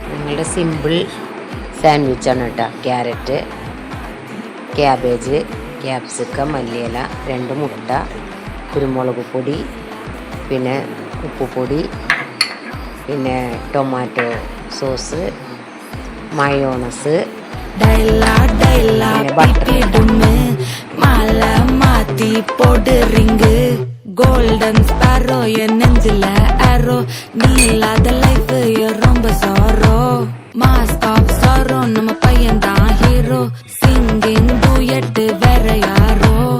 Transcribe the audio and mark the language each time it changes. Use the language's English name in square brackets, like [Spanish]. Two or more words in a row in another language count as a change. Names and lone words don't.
[Malayalam] ഞങ്ങളുടെ സിമ്പിൾ സാൻഡ്വിച്ചാണ് കേട്ടോ. ക്യാരറ്റ്, ക്യാബേജ്, ക്യാപ്സിക്കം, മല്ലിയില, 2 മുട്ട, കുരുമുളക് പൊടി, പിന്നെ ഉപ്പുപൊടി, പിന്നെ [English] tomato sauce, [Malayalam] മയോണസ്, [Tamil] மாலை மாத்தி போடு ரிங்கு [English] golden sparrow [Tamil] என் நெஞ்சில ஆரோ நீ இல்லாத லைஃப் ரொம்ப சாரோ [English] mask off [Tamil] சாரோ நம்ம பையன் தான் ஹீரோ [English] singing duet [Tamil] வேற யாரோ